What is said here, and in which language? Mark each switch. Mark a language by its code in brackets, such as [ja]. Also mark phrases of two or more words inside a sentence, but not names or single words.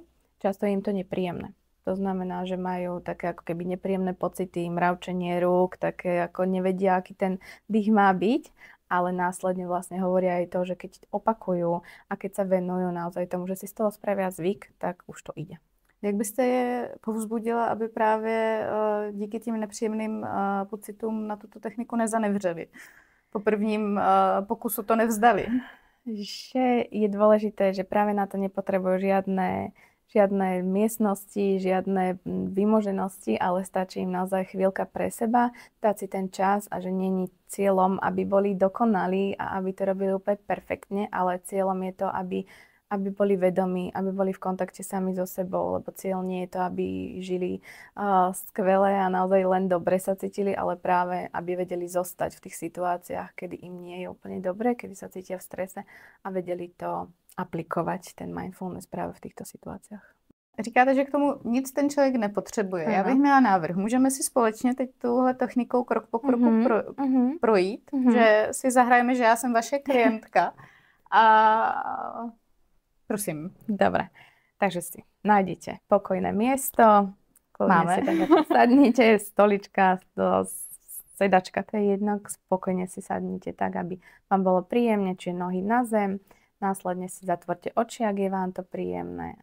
[sk] Často je im to nepríjemné. To znamená, že majú také ako keby nepríjemné pocity, mravčenie rúk, také ako nevedia, aký ten dých má byť ale následne vlastne hovoria aj to, že keď opakujú a keď sa venujú naozaj tomu, že si z toho spravia zvyk, tak už to ide. [cs] Jak byste je povzbudila, aby právě díky tím nepříjemným pocitům na tuto techniku nezanevřeli? Po prvním pokusu to nevzdali. [sk] Že je dôležité, že práve na to nepotrebujú žiadne miestnosti, žiadne vymoženosti, ale stačí im naozaj chvíľka pre seba, dať si ten čas a že není cieľom, aby boli dokonalí a aby to robili úplne perfektne, ale cieľom je to, aby boli vedomí, aby boli v kontakte sami so sebou, lebo cieľ nie je to, aby žili skvelé a naozaj len dobre sa cítili, ale práve, aby vedeli zostať v tých situáciách, kedy im nie je úplne dobre, kedy sa cítia v strese a vedeli to aplikovať, ten mindfulness práve v týchto situáciách. [cs] Říkáte, že k tomu nic ten člověk nepotřebuje. Já bych měla návrh. Můžeme si společně teď tuhle technikou krok po kroku projít, že si zahrajeme, že já jsem vaše klientka a prosím. [sk] Dobre, takže si nájdete pokojné miesto, kľudne si tak sadnite, stolička, sedačka, to je jedno, spokojne si sadnite tak, aby vám bolo príjemne, čiže nohy na zem, následne si zatvorte oči, ak je vám to príjemné.